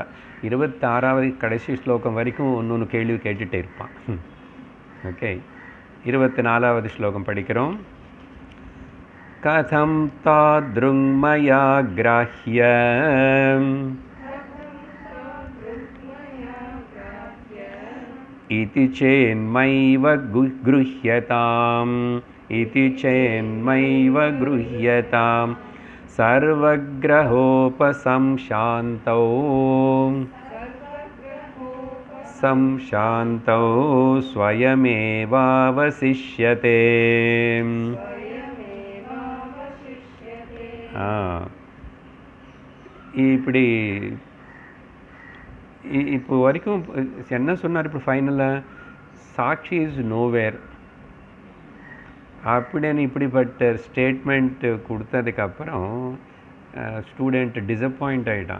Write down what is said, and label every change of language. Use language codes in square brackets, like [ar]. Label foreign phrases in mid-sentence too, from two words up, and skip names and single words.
[ta] 26வது கடைசி ஸ்லோகம் வரைக்கும் ஒன்று கேள்வி கேட்டுகிட்டே இருப்பான். ஓகே, 24வது ஸ்லோகம் படிக்கிறோம். [sa] कथं तादृङ्मया ग्राह्य इति चेन्मैव गृह्यताम् इति चेन्मैव गृह्यतां सर्वग्रहोपसंशान्तौ संशान्तौ [ta] स्वयमेवावशिष्यते இப்படி இப்போ வரைக்கும் என்ன சொன்னார்? இப்போ ஃபைனலாக சாட்சி [en] is nowhere [ta] அப்படின்னு இப்படிப்பட்ட ஸ்டேட்மெண்ட்டு கொடுத்ததுக்கப்புறம் [en] student disappoint [ta] ஆகிட்டான்.